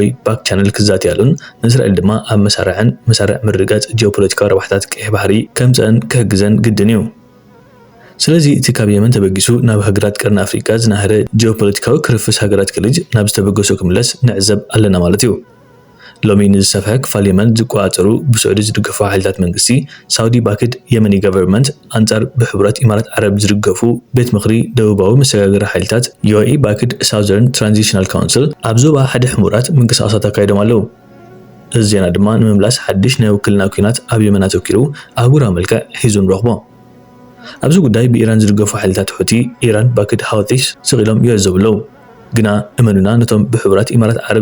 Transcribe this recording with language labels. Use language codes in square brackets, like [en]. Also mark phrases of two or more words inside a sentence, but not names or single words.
[en] back channel [ti] ክዛትያሉን ንእስራኤል ድማ ኣብ መሳርዕ ምርጋጽ ጂኦፖለቲካዊ ረብሓታት ቀይሕ ባሕሪ ከምፀአን ክሕግዘን ግድን እዩ። ስለዚ እቲ ካብ የመን ተበጊሱ ናብ ሃገራት ቀርኒ ኣፍሪካ ዝናህረ ጂኦፖለቲካዊ ክርፍስ ሃገራት ክልጅ ናብ ዝተበገሶ ክምለስ ንዕዘብ ኣለና ማለት እዩ። ሎሚ ንዝሰፍሐ ክፋል የመን ዝቆጻጸሩ ብስዑዲ ዝድገፉ ሓይልታት መንግስቲ ሳውዲ [en] backed Yemeni government [ti] አንጻር ብሕብራት ኢማራት ዓረብ ዝድገፉ ቤት ምኽሪ ደቡባዊ መሰጋገሪ ሓይልታት UAE [en] backed Southern Transitional Council [ti] ኣብ ዞባ ሓደ ሕሙራት ምንቅስቓሳት ኣካይዶም ኣለዉ። እዚ ዜና ድማ ንምምላስ ሓድሽ ናይ ውክልና ኩናት ኣብ የመን ኣተኪሩ ኣህጉራዊ መልክዕ ሒዙ ንረኽቦ። ኣብዚ ጉዳይ ብኢራን ዝድገፉ ሓይልታት ሁቲ ኢራን [en] backed Houthis [ti] ስቂሎም ይዕዘቡ ኣለዉ። ግና እመኑና ነቶም ብሕብራት ኢማራት ዓረብ